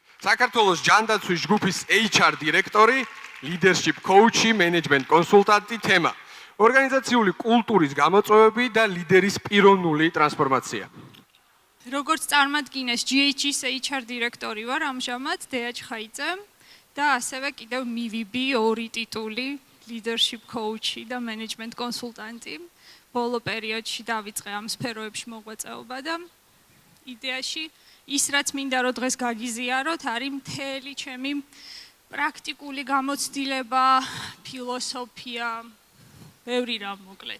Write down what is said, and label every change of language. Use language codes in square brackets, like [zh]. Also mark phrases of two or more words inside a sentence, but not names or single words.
[ka] საქართველოს ჯანდაცვის ჯგუფის HR დირექტორი, [en] leadership coach- [ka] ი, [en] management კონსულტანტი [ka] თემა. ორგანიზაციული კულტურის გამოწვევები და ლიდერის პიროვნული ტრანსფორმაცია. როგორც წარმატკინეს GH-ის HR დირექტორი ვარ ამჟამად დეაჩ ხაიძე და ასევე კიდევ MVB ორი ტიტული [en] leadership coach- [ka] ი და [en] management კონსულტანტი. [ka] ბოლო პერიოდში დავიწყე ამ სფეროებში მოღვაწეობა და იდეაში ის რაც მინდა რომ დღეს გაგიზიაროთ არის მთელი ჩემი პრაქტიკული გამოცდილება, ფილოსოფია, ბევრი რამ მოკლედ.